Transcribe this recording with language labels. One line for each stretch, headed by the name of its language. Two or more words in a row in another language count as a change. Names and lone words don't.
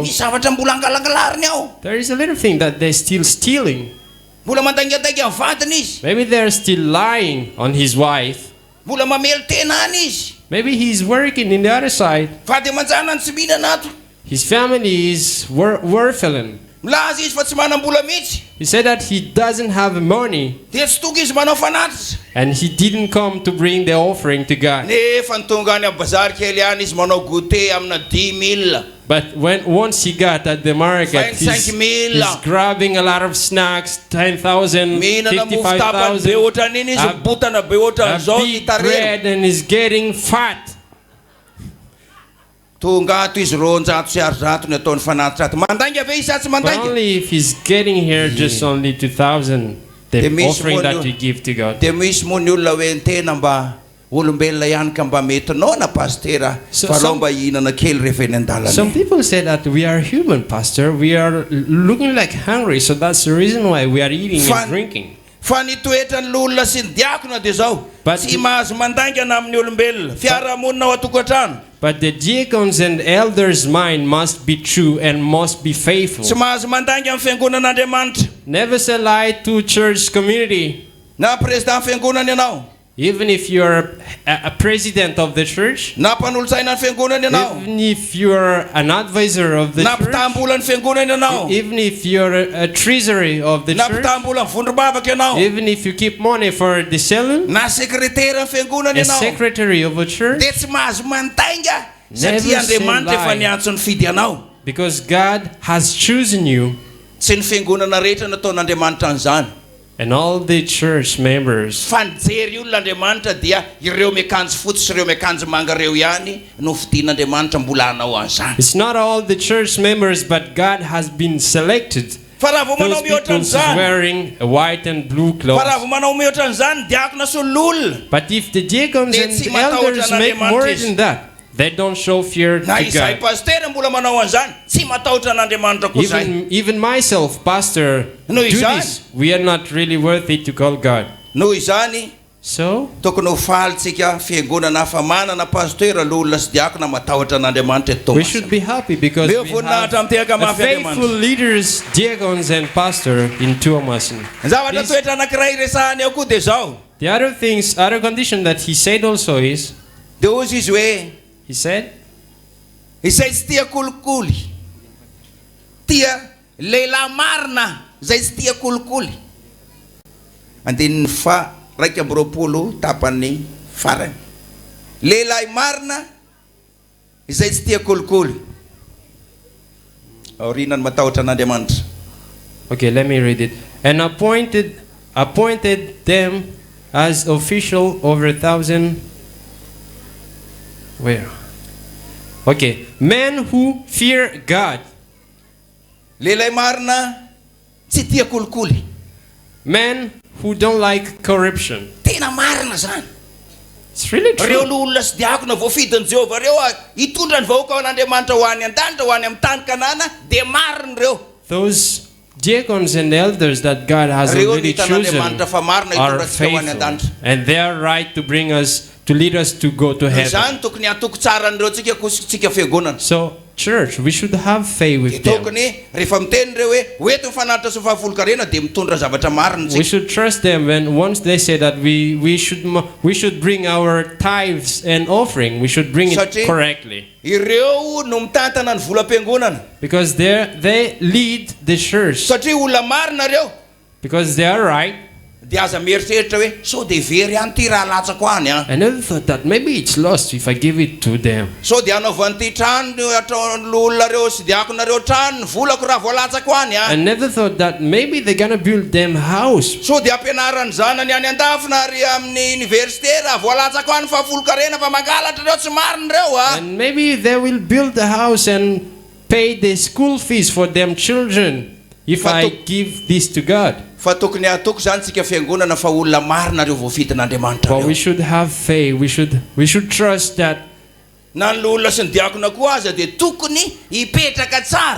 English: There is a little thing that they're still stealing. Maybe they're still lying on his wife. Maybe he's working in the other side. His family is orphan.
Malagasy: milaza izy fa tsy manam-bola mihitsy.
English: He said that he doesn't have money
Malagasy: Dia tsy tonga izy manao fanatitra.
English: and he didn't come to bring the offering to God.
Malagasy: Nefa tonga any amin'ny bazary kely any izy manao goûter amina 10,000.
English: But once he got at the market, he's grabbing a lot of snacks, 10,000, 55,000, a big bread, and he's getting fat.
Malagasy: Tonga ato izy ronjato sy arizato ny ataony fanatitra ato. Mandainga ve izy tsy
English: But
Malagasy: mandainga?
English: only if he's getting here just only 2,000, the offering that you give to God.
Malagasy: Dia misy moa ny olona hoe tena mba olombelona ihany ka mba mety anao na pastera fa mba hihinana kely rehefa eny an-dalana.
English: Some people say that we are human, Pastor. We are looking like hungry, so that's the reason why we are eating and drinking.
Malagasy: Fa ny toetrany olona sy ny diakona dia zao. Tsy mahazo mandaingana amin'ny olombelona. Fiarahamonina ao an-tokantrano.
English: But the deacons and elders' mind must be true and must be faithful.
Malagasy: Tsy mahazo mandainga amin'ny fiangonan'Andriamanitra.
English: Never say lie to church community.
Malagasy: Na president fiangonana ianao.
English: Even if you're a president of the church,
Malagasy: na mpanolotsaina ny fiangonana ianao.
English: Even if you're an advisor of the
Malagasy: na
English: church,
Malagasy: mpitambola ny fiangonana ianao.
English: even if you're a treasury of the
Malagasy: na
English: church,
Malagasy: mpitambola ny vondrom-bavaka ianao.
English: even if you keep money for the selling,
Malagasy: na sekretera ny fiangonana
English: a
Malagasy: ianao.
English: secretary of a church,
Malagasy: dia tsy mahazo mandainga
English: Never
Malagasy: satria
English: say
Malagasy: Andriamanitra efa
English: lie.
Malagasy: niantso ny fidy anao.
English: Because God has chosen you.
Malagasy: Tsy ny fiangonana rehetra nataon'Andriamanitra an'izany.
English: And all the church members.
Malagasy: Fa nijery olon'Andriamanitra dia ireo miakanjo fotsy sy ireo miakanjo manga reo ihany no fidian'Andriamanitra mbola anao an'izany.
English: It's not all the church members, but God has been selected.
Malagasy: Fa raha vao manao
English: Those
Malagasy: mihoatra
English: people who's
Malagasy: an'izany.
English: wearing a white and blue
Malagasy: Fa raha
English: clothes.
Malagasy: vao manao mihoatra an'izany diakona sy ololona.
English: But if the deacons
Malagasy: Dia
English: and
Malagasy: tsy
English: the
Malagasy: matahotra
English: elders make
Malagasy: n'Andriamanitra
English: more
Malagasy: izy.
English: than that, they don't show fear
Malagasy: Na
English: to
Malagasy: izay
English: God.
Malagasy: pastera mbola manao an'izany, tsy matahotra n'Andriamanitra koa izay.
English: Even myself, Pastor, No, do
Malagasy: izany.
English: this. We are not really worthy to call God.
Malagasy: Noho izany,
English: so
Malagasy: tokony ho falitsika fiangonana hafa manana pastera olona sy diakona matahotra n'Andriamanitra eto
English: We
Malagasy: Toamasina.
English: should be happy because
Malagasy: Leo
English: we
Malagasy: voninahitra
English: have
Malagasy: mitehaka
English: a
Malagasy: mafy
English: faithful
Malagasy: Andriamanitra.
English: leaders, deacons and pastor in Toamasina.
Malagasy: Zavatra toetra anankiray resahany ao koa dia zao.
English: The other condition that he said also is,
Malagasy: Dia hozy izy hoe,
English: he said,
Malagasy: izay tsy tia kolikoly, tia lehilahy marina izay tsy tia kolikoly. Andininy fa 120 tapany farany. Lehilahy marina izay tsy tia kolikoly. Aorinany matahotra n'Andriamanitra.
English: okay, let me read it. And appointed them as official over 1,000. Where? Okay, men who fear God.
Malagasy: Lehilahy marina tsy tia kolikoly.
English: Men who don't like corruption.
Malagasy: Tena marina zany.
English: It's really true.
Malagasy: Reo olona sy diakona voafidin'i Jehovah reo hitondra ny vahoaka ao an'Andriamanitra ho any an-danitra ho any amin'ny tany Kanana dia marina reo.
English: Those deacons and elders that God has
Malagasy: Reo
English: already
Malagasy: ny
English: chosen
Malagasy: hitan'Andriamanitra fa marina
English: are
Malagasy: hitondra antsika ho any
English: faithful,
Malagasy: an-danitra.
English: and they are right to bring us, to lead us to go to heaven.
Malagasy: Izany tokony atoko tsara an'ireo tsika kositsika fiangonana.
English: So, church, we should have faith with them.
Malagasy: Tokony rehefa miteny reo hoe hoeto mifanaritra sy fahafolo-karena dia mitondra zavatra marina
English: We
Malagasy: tsika.
English: should trust them when once they say that we should bring our tithes and offering. We should bring it
Malagasy: Satria
English: correctly.
Malagasy: ireo no mitantana ny volam-piangonana.
English: Because they lead the church.
Malagasy: Satria olona marina reo.
English: Because they are right.
Malagasy: Dia aza mieritreritra hoe so dia very any ty raha latsako any a.
English: I never thought that maybe it's lost if I give it to them.
Malagasy: So dia anaovan'ity trano olona reo sy diakonareo trano ny volako raha voalatsako any a.
English: I never thought that maybe they're gonna build them house.
Malagasy: So dia ampianarany zanany any an-dafina ary amin'ny université raha voalatsako any fahafolo-karena fa mangalatra reo tsy marina reo a.
English: And maybe they will build the house and pay the school fees for them children if I give this to God.
Malagasy: Fa tokony atoko zany tsika fiangonana fa olona marina reo voafidin'Andriamanitra
English: But
Malagasy: reo.
English: we should have faith. We should trust that
Malagasy: Na ny olona sy ny diakona koa aza dia tokony hipetraka tsara.